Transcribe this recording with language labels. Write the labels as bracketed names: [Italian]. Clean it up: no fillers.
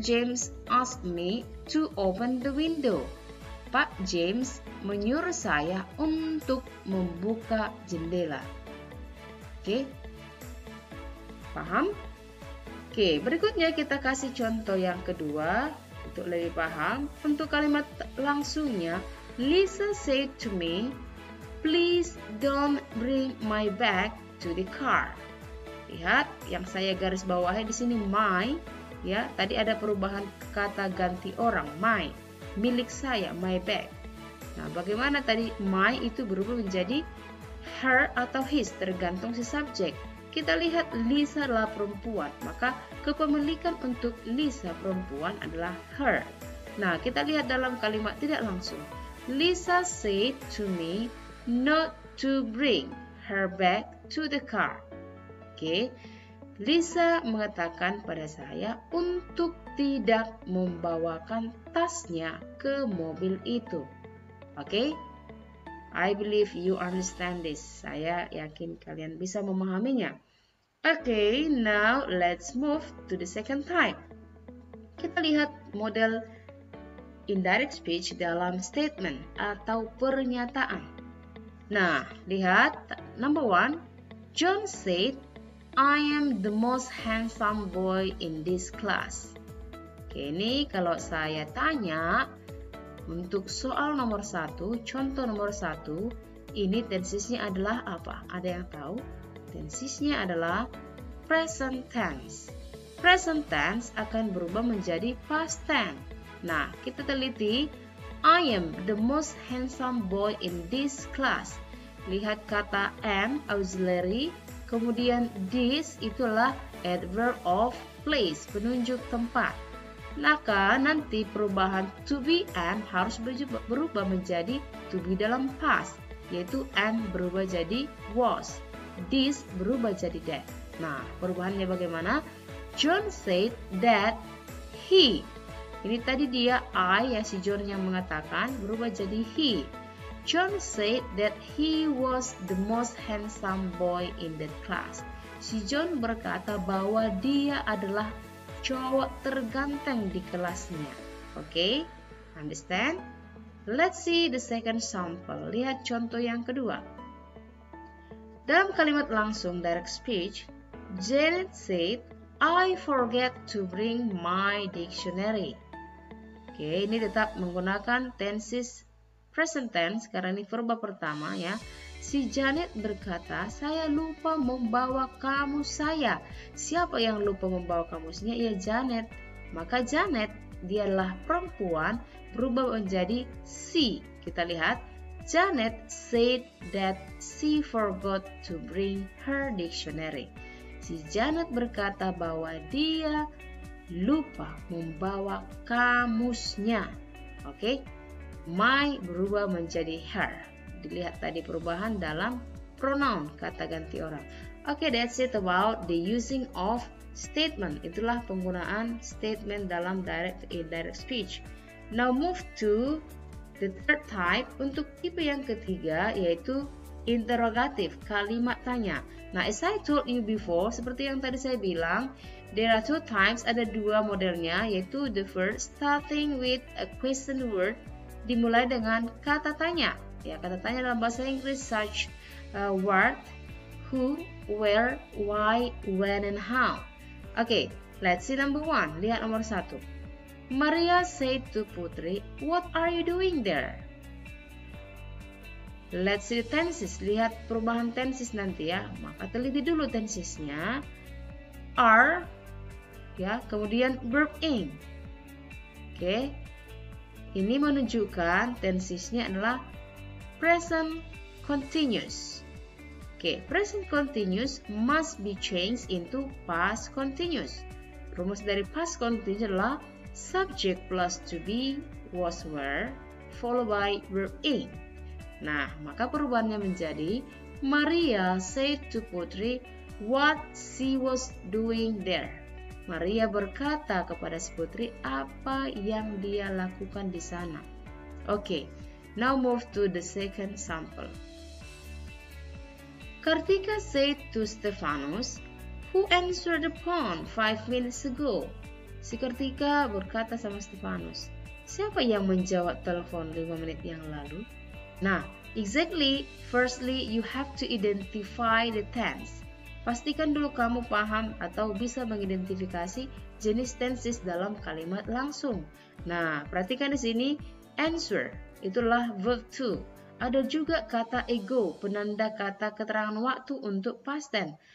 [English] James asked me to open the window. [Indonesian] Pak James menyuruh saya untuk membuka jendela. Oke, paham? Oke, berikutnya kita kasih contoh yang kedua untuk lebih paham. Untuk kalimat langsungnya, [English] Lisa said to me, please don't bring my bag to the car. [Indonesian] Lihat, yang saya garis bawahi di sini my. Ya, tadi ada perubahan kata ganti orang, my, milik saya, my bag. Nah, bagaimana tadi my itu berubah menjadi her atau his, tergantung si subjek. Kita lihat Lisa adalah perempuan, maka kepemilikan untuk Lisa perempuan adalah her. Nah, kita lihat dalam kalimat tidak langsung. [English] Lisa said to me not to bring her bag to the car. [Indonesian] Oke. Lisa mengatakan pada saya untuk tidak membawakan tasnya ke mobil itu. Oke? [English] I believe you understand this. [Indonesian] Saya yakin kalian bisa memahaminya. [English] Oke, now let's move to the second type. [Indonesian] Kita lihat model indirect speech dalam statement atau pernyataan. [English] Nah, [Indonesian] lihat [English] number 1. John said, I am the most handsome boy in this class. [Indonesian] Oke, ini kalau saya tanya untuk soal nomor 1, contoh nomor 1, ini tensesnya adalah apa? Ada yang tahu? Tensesnya adalah present tense. Present tense akan berubah menjadi past tense. [English] Nah, [Indonesian] kita teliti, [English] I am the most handsome boy in this class. [Indonesian] Lihat kata am, auxiliary. Kemudian this itulah adverb of place, penunjuk tempat. Maka nanti perubahan to be am harus berubah menjadi to be dalam past, yaitu am berubah jadi was, this berubah jadi that. Nah, perubahannya bagaimana? [English] John said that he. [Indonesian] Ini tadi dia I ya, si John yang mengatakan, berubah jadi he. [English] John said that he was the most handsome boy in that class. [Indonesian] Si John berkata bahwa dia adalah cowok terganteng di kelasnya. Oke, understand? [English] Let's see the second sample. [Indonesian] Lihat contoh yang kedua. Dalam kalimat langsung [English] direct speech, Janet said, I forget to bring my dictionary. [Indonesian] Oke, ini tetap menggunakan tenses present tense karena ini verba pertama ya. Si Janet berkata, saya lupa membawa kamus saya. Siapa yang lupa membawa kamusnya? Ya Janet. Maka Janet, dia adalah perempuan, berubah menjadi she. [English] Kita lihat, Janet said that she forgot to bring her dictionary. [Indonesian] Si Janet berkata bahwa dia lupa membawa kamusnya. Oke, my berubah menjadi her. Dilihat tadi perubahan dalam pronoun, kata ganti orang. [English] Oke, that's it about the using of statement. [Indonesian] Itulah penggunaan statement dalam indirect speech. [English] Now move to the third type. [Indonesian] Untuk tipe yang ketiga yaitu interrogative, kalimat tanya. [English] Nah, as I told you before, [Indonesian] seperti yang tadi saya bilang, [English] there are two types, [Indonesian] ada dua modelnya, yaitu [English] the first, starting with a question word, [Indonesian] dimulai dengan kata tanya. Ya, kata tanya dalam bahasa Inggris [English] such what, who, where, why, when, and how. Okay, let's see number one. [Indonesian] Lihat nomor 1. [English] Maria said to Putri, what are you doing there? Let's see the tenses. [Indonesian] Lihat perubahan tenses nanti ya. Maka teliti dulu tensesnya. Are, ya, kemudian verb in. Oke. Ini menunjukkan tensesnya adalah present continuous. [English] Oke, present continuous must be changed into past continuous. [Indonesian] Rumus dari past continuous adalah subject plus to be, was, were, followed by verb in. [English] Nah, [Indonesian] maka perubahannya menjadi [English] Maria said to Putri what she was doing there. [Indonesian] Maria berkata kepada si Putri apa yang dia lakukan di sana. [English] Oke, now move to the second sample. Kartika said to Stefanus, who answered the phone 5 minutes ago? [Indonesian] Si Kartika berkata sama Stefanus, siapa yang menjawab telepon 5 menit yang lalu? [English] Nah, exactly, firstly you have to identify the tense. [Indonesian] Pastikan dulu kamu paham atau bisa mengidentifikasi jenis tenses dalam kalimat langsung. Nah, perhatikan di sini answer, itulah verb to. Ada juga kata ago, penanda kata keterangan waktu untuk past tense.